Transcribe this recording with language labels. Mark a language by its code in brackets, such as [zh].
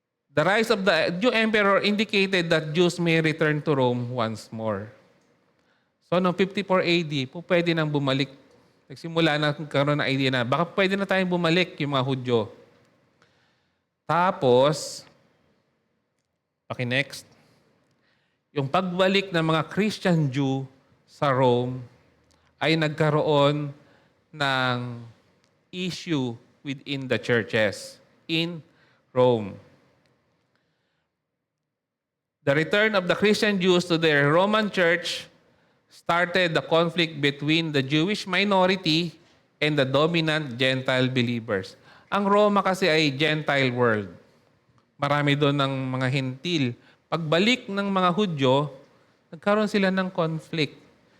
[en] The rise of the new emperor indicated that Jews may return to Rome once more. [tl] So, noong 54 AD, pwede nang bumalik. Nagsimula na karoon ng idea na baka pwede na tayong bumalik yung mga Hudyo. Tapos, next, yung pagbalik ng mga Christian Jew sa Rome ay nagkaroon ng issue [en] within the churches in Rome. The return of the Christian Jews to their Roman church started the conflict between the Jewish minority and the dominant Gentile believers. [tl] Ang Roma kasi ay Gentile world. Marami doon ng mga hentil. Pagbalik ng mga Hudyo, nagkaroon sila ng conflict.